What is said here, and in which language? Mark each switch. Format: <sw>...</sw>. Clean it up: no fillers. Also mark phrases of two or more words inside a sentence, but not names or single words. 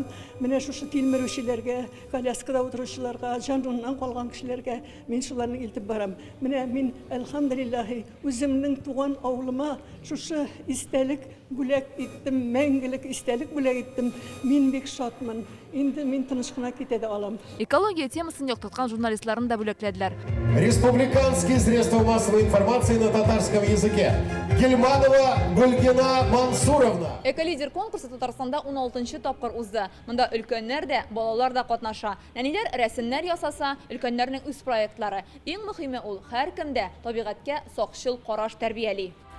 <tt>Менә шушы тилмерүчеләргә, коляскада утыручыларга, җануннан калган кешеләргә мин шуларны илтеп барам. Менә мин әлхәмдүлиллаһи үземнең туган авылыма шушы истәлек бүләк иттем, мәңгелек истәлек бүләк иттем. Мин бик шатмын. Инде мин тыныч кына китә дә алам. Экология темасын яктырткан журналистларын да бүләкләделәр.</tt> <ru>Республиканские средства массовой информации на татарском языке. Гельманова Гульгина Мансуровна.</ru> <tt>Эко-лидер конкурсы Татарстанда 16-нчы тапкыр узды. Монда өлкәннәр дә, балалар да катнаша. Нәниләр рәсемнәр ясаса, өлкәннәрнең үз проектлары. Иң мөһиме ул һәркемдә табигатькә сакчыл караш тәрбияли.</tt>